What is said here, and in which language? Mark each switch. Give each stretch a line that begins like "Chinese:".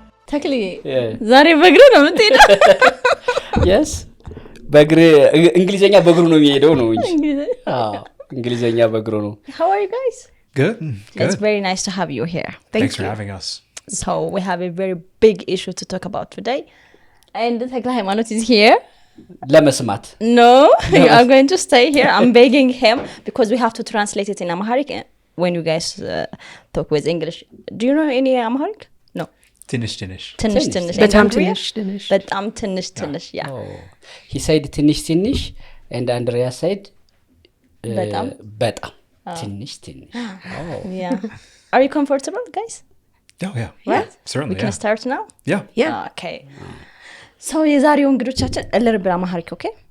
Amharic: ተክሊ ዛሬ በእግር ነው የምትሄደው? yes በእግር እንግሊዘኛ በእግሩ ነው የሚሄደው ነው እንጂ እንግሊዘኛ በእግሩ ነው።
English: How are you guys? good. It's very nice to have you here. Thanks for having us. So we have a very big issue to talk about today. And Tekla Haymanot is here.
Amharic: ለመስማት
English: No, you are going to stay here. I'm begging him because we have to translate it in Amharic when you guys talk with English. Do you know any Amharic? No.
Amharic: ትንሽ በጣም ትንሽ yeah.
English: he said
Amharic: ትንሽ
English: and Andrea said
Amharic: በጣም ትንሽ
English: yeah. Are you comfortable guys? Oh yeah. Right? Certainly. We can start now? Yeah. Okay.
Amharic: So የዛሬው እንግዶቻችን ለርብ አማርኛ ኦኬ?